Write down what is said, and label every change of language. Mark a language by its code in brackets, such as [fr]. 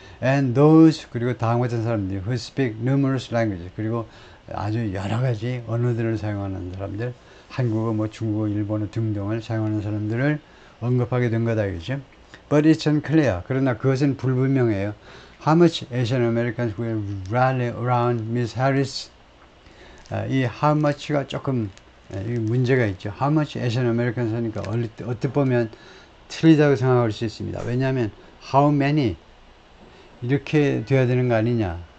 [en] And those, [ko] 그리고 다음과 같은 사람들, [en] who speak numerous languages, [ko] 그리고 아주 여러 가지 언어들을 사용하는 사람들, 한국어, 뭐 중국어, 일본어 등등을 사용하는 사람들을 언급하게 된 거다 이거죠. [en] But it's unclear. [ko] 그러나 그것은 불분명해요. [en] How much Asian Americans will rally around Miss Harris? [ko] 이 how much가 조금 문제가 있죠. [en] How much Asian Americans [ko] 하니까 어떻게 보면 틀리다고 생각할 수 있습니다. 왜냐하면 [en] how many [ko] 이렇게 돼야 되는 거 아니냐.